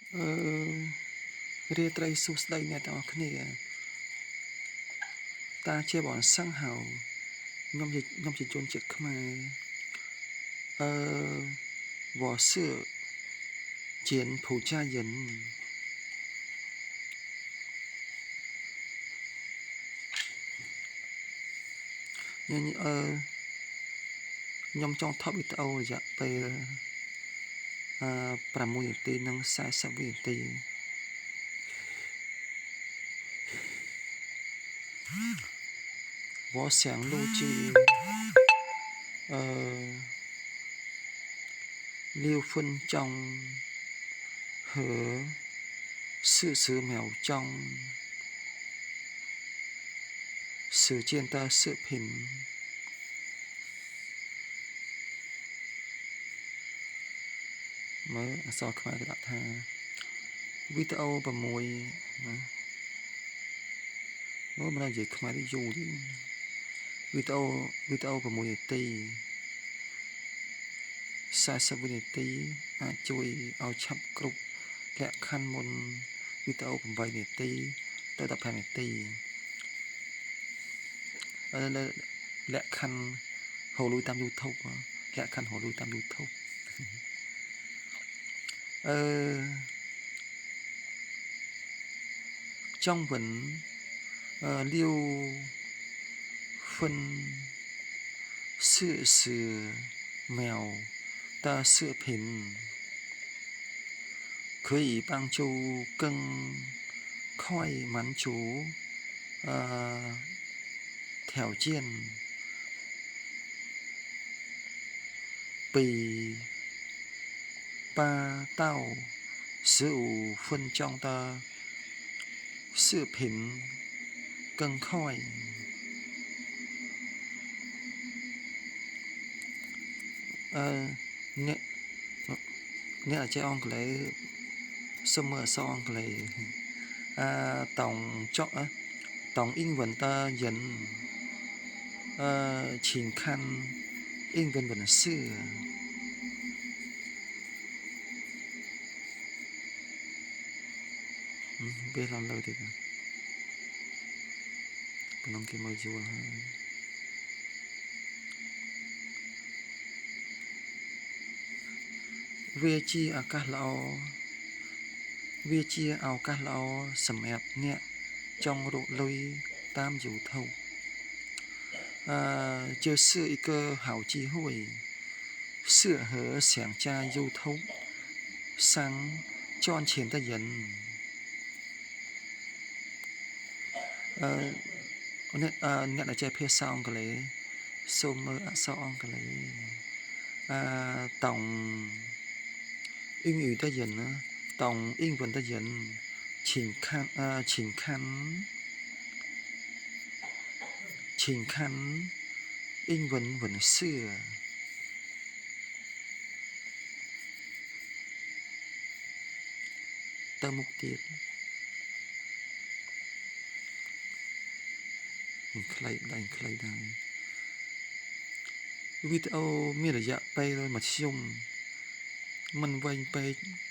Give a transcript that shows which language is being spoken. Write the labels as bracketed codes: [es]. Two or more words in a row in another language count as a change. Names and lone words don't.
[km] រៀបត្រីសួស្តីអ្នកទាំងអស់គ្នាតាជាបងសង្ហៅខ្ញុំជាជនជាតិខ្មែរ [zh] 我是柬埔寨人 [km] ខ្ញុំចង់ថតវីដេអូរយៈពេល6នាទីនិង40វិនាទី [zh] 我想录制6分钟和 40秒钟时间的视频 [km] មើលអក្សរខ្មែរគេដាក់ថាវីដេអូ6ណាមើល មិននិយាយខ្មែរយូរទេវីដេអូ6នាទី40វិនាទីអាចជួយឲ្យឆាប់គ្រប់លក្ខខណ្ឌមុនវីដេអូ8នាទីទៅ15នាទី លក្ខខណ្ឌហៅលុយតាម YouTube លក្ខខណ្ឌហៅលុយតាម YouTube [zh] 中文6分40秒的视频可以帮助更快满足条件比 8到15分钟的视频更快 [km] អ្នកចេះអង់គ្លេសសូមមើលអក្សរអង់គ្លេស [zh] 懂英文的人请看英文文字 [km] ពេលឡើងលើទៀត ក្នុងគេមើលយល់ហើយវាជាឱកាសល្អសម្រាប់អ្នកចង់រកលុយតាម YouTube [zh] 这是一个好机会适合想在 YouTube 上赚钱的人 [km] អ្នកដែលចេះភាសាអង់គ្លេសសូមមើលអក្សរអង់គ្លេស [zh] 懂英语的人呢懂英文的人请看英文文字 [km] ទៅមុខទៀតខ្លីដែរវីដេអូមានរយៈពេលមធ្យមមិនវែងពេក